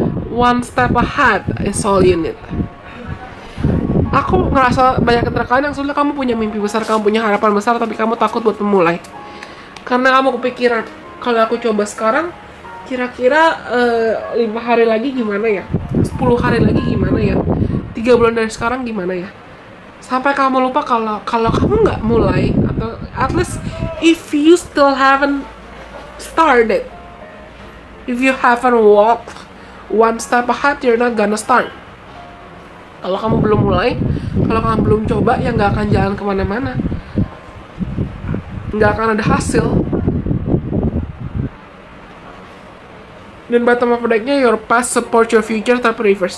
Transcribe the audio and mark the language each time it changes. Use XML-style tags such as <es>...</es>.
<en>One step ahead is all you need.</en> <id>Aku ngerasa banyak keterkaitan yang sudah kamu punya mimpi besar, kamu punya harapan besar, tapi kamu takut buat memulai. Karena kamu kepikiran, kalau aku coba sekarang, kira-kira 5 hari lagi gimana ya? 10 hari lagi gimana ya? 3 bulan dari sekarang gimana ya? Sampai kamu lupa kalau kamu nggak mulai, atau</id> <en>at least if you still haven't started, if you haven't walked one step ahead, you're not gonna start.</en> <id>Kalau kamu belum mulai, kalau kamu belum coba, ya nggak akan jalan kemana-mana, nggak akan ada hasil.</id> <en>Dan bottom of deck-nya, your past support your future, tapi reverse.</en>